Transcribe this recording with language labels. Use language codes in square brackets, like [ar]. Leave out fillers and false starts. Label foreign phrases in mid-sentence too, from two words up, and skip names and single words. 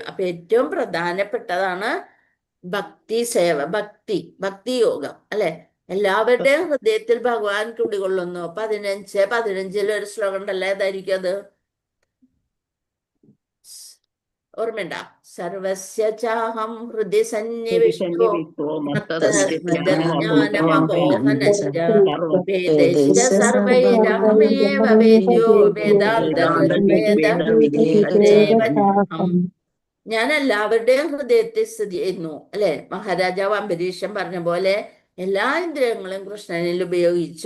[ml] അപ്പൊ ഏറ്റവും പ്രധാനപ്പെട്ടതാണ് ഭക്തി സേവ, ഭക്തി യോഗം, അല്ലെ? എല്ലാവരുടെയും ഹൃദയത്തിൽ ഭഗവാൻ കുടികൊള്ളുന്നു. 15 ഒരു ശ്ലോകം ഉണ്ടല്ലോ, ഏതായിരിക്കും അത്? ഓർമ്മയുണ്ടാ? [sa] സർവസ്യ ചാഹം ഹൃദി സന്നിവിഷ്ടോ വേദൈശ്ച സർവൈരഹമേവ വേദ്യോ വേദാന്തകൃദ്വേദം. [ml] ഞാൻ എല്ലാവരുടെയും ഹൃദയത്തെ സ്ഥിതി ചെയ്യുന്നു, അല്ലെ? മഹാരാജാവ് അംബരീഷൻ പറഞ്ഞ പോലെ എല്ലാ ഇന്ദ്രിയങ്ങളും കൃഷ്ണനിൽ ഉപയോഗിച്ചു.